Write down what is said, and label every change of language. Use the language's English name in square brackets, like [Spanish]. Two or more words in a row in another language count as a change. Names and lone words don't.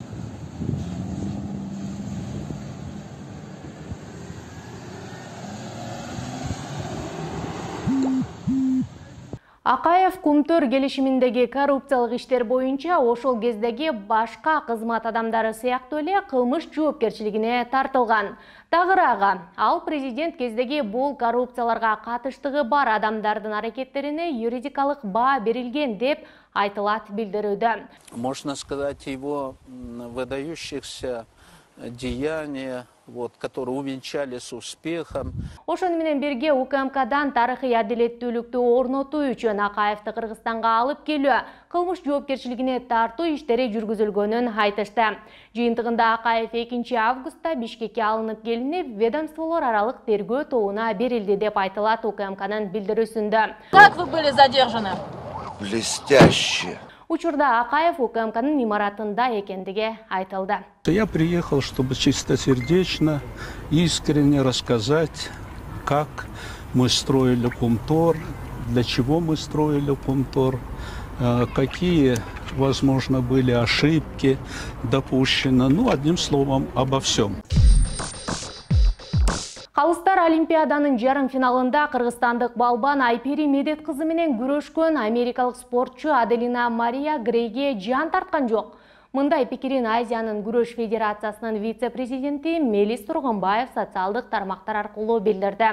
[Kyrgyz] Акаев Кумтөр келишиминдеги коррупциялык иштер боюнча ошол кездеги башка кызмат адамдары сыяктуу эле кылмыш жоопкерчилигине тартылган. Тагыраагы, ал президент кездеги бул коррупцияларга катыштыгы бар адамдардын аракеттерине юридикалык баа берилген деп айтылат билдирүүдө. [Russian] Можно сказать, его выдающихся деяния, которые увенчались успехом. [Kyrgyz] Ошону менен бирге УКМКдан тарыхый адилеттүүлүктү орнотуу үчүн Акаевди Кыргызстанга алып келүү, кылмыш жоопкерчилигине тартуу иштери жүргүзүлгөнүн айтышты. Жыйынтыгында Акаев 2-августта Бишкекке алынып келинип, ведомстволор аралык тергөө тобуна берилди деп айтылат УКМКнын билдирүүсүндө. [Russian] Как вы были задержаны? Блестяще. [Kyrgyz] Учурда Акаев УКМКнын имаратында экендиги айтылды. [Russian] Я приехал, чтобы чистосердечно, искренне рассказать, как мы строили Кумтор, для чего мы строили Кумтор, какие, возможно, были ошибки допущены. Одним словом, обо всем. [Kyrgyz] Калыстар Олимпиаданын жарым финалында кыргызстандык балбан Айпери Медет кызы менен күрөшкөн америкалык спортчу Аделина Мария Грейге жан тарткан жок. Мындай пикирин Азиянын күрөш федерациясынын вице-президенти Мелис Турганбаев социалдык тармактар аркылуу билдирди.